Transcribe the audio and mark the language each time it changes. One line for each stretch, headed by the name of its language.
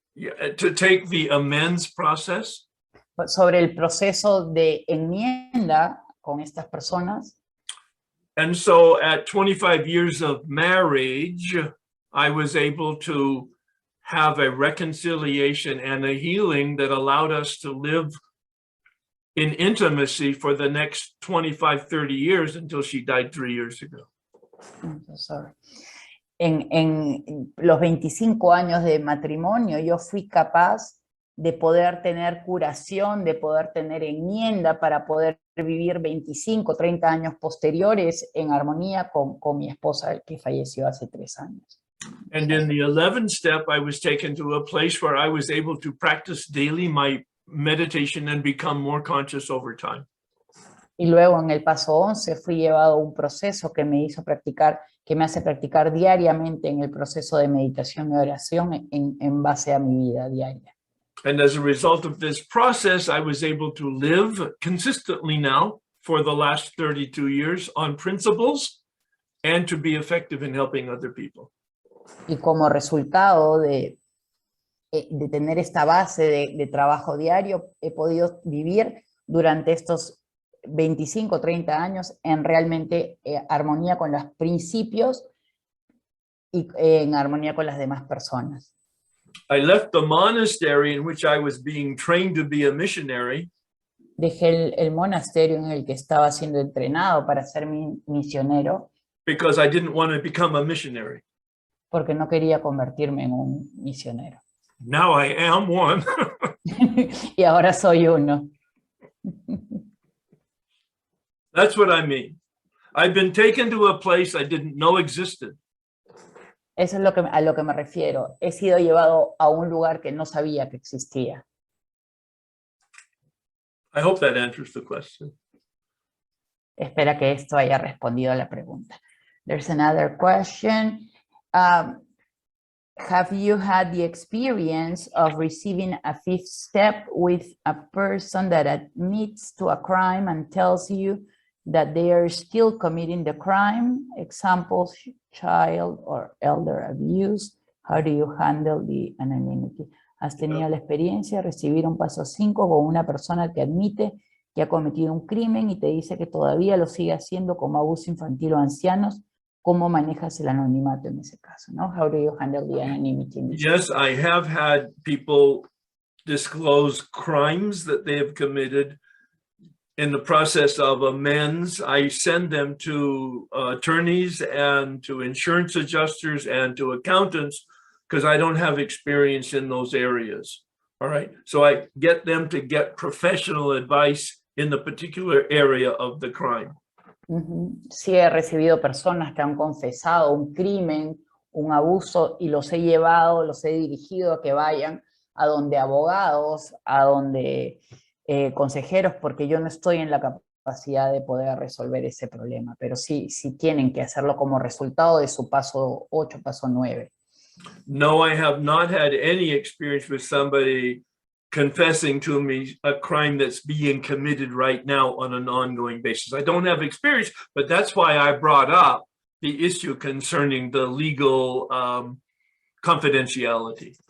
English: Yeah, to take the amends process.
Spanish: Sobre el proceso de enmienda con estas personas.
English: And so at 25 years of marriage, I was able to have a reconciliation and a healing that allowed us to live in intimacy for the next 25, 30 years until she died 3 years ago. Sorry.
Spanish: En los 25 años de matrimonio, yo fui capaz de poder tener curación, de poder tener enmienda para poder vivir 25, 30 años posteriores en armonía con mi esposa, que falleció hace 3 años.
English: And in the 11th step, I was taken to a place where I was able to practice daily my meditation and become more conscious over time.
Spanish: Y luego en el paso 11 fui llevado a un proceso que me hizo practicar, que me hace practicar diariamente en el proceso de meditación y oración en base a mi vida diaria.
English: And as a result of this process, I was able to live consistently now for the last 32 years on principles and to be effective in helping other people.
Spanish: Y como resultado de tener esta base de trabajo diario, he podido vivir durante estos 25, 30 años en realmente armonía con los principios y en armonía con las demás personas.
English: I left the monastery in which I was being trained to be a missionary.
Spanish: Dejé el monasterio en el que estaba siendo entrenado para ser misionero.
English: Because I didn't want to become a missionary.
Spanish: Porque no quería convertirme en un misionero.
English: Now I am one.
Spanish: Y ahora soy uno.
English: That's what I mean. I've been taken to a place I didn't know existed.
Spanish: Eso es a lo que me refiero. He sido llevado a un lugar que no sabía que existía.
English: I hope that answers the question.
Spanish: Espera que esto haya respondido a la pregunta.
English: There's another question. Have you had the experience of receiving a 5th step with a person that admits to a crime and tells you that they are still committing the crime? Examples, child or elder abuse. How do you handle the anonymity?
Spanish: ¿Has tenido la experiencia de recibir un paso 5 con una persona que admite que ha cometido un crimen y te dice que todavía lo sigue haciendo como abuso infantil o ancianos? ¿Cómo manejas el anonimato en ese caso? ¿No?
English: How do you handle the anonymity? Yes, I have had people disclose crimes that they have committed. In the process of amends, I send them to attorneys and to insurance adjusters and to accountants because I don't have experience in those areas. All right. So I get them to get professional advice in the particular area of the crime.
Spanish: Sí, he recibido personas que han confesado un crimen, un abuso, y los he llevado, los he dirigido a que vayan a donde abogados, a donde consejeros, porque yo no estoy en la capacidad de poder resolver ese problema, pero sí tienen que hacerlo como resultado de su paso 8, paso 9.
English: No, I have not had any experience with somebody confessing to me a crime that's being committed right now on an ongoing basis. I don't have experience, but that's why I brought up the issue concerning the legal confidentiality.